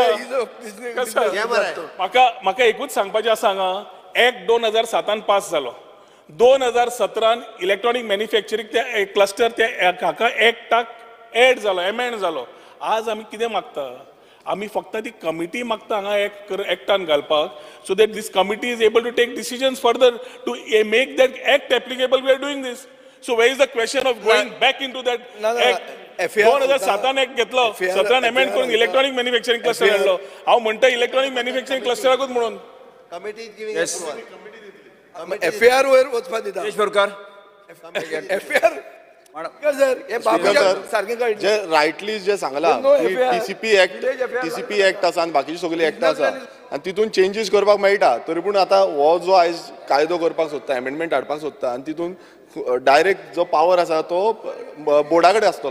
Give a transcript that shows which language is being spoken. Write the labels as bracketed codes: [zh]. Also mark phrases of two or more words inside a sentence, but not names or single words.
[kok] म्हाका एकूच सांगपाचें आसा हांगा एक्ट 2007 पास जालो 2017 [en] electronic manufacturing [kok] ते क्लस्टर ते हाका एक्टाक एड जालो एमेंड जालो. आज आमी कितें मागता आमी फक्त ती कमिटी मागता हांगा एक्टान घालपाक [en] so that this committee is able to take decisions further to make that act applicable we are doing this. so where is the question of going back into that act 2007 [kok] एक्ट घेतलो 17 एमेंड करून इलेक्ट्रॉनिक मॅन्युफॅक्चरिंग क्लस्टर हाडलो. हांव म्हणटा [en] electronic manufacturing [kok] क्लस्टराकूच म्हणून [en] committee is giving [kok] FAR वयर वचपाक दिता विरेश बोरकर. FAR सर हे बाबूच्या सारकें कळटा जे रायटली जे सांगला TCP एक्ट आसा आनी बाकीची सगळी एक्ट आसा आनी तितून चेंजीस करपाक मेळटा तरी पूण आतां हो जो आयज कायदो करपाक सोदता एमेंडमेंट हाडपाक सोदता आनी तितून डायरेक्ट जो पावर आसा तो बोर्डा कडेन आसतलो.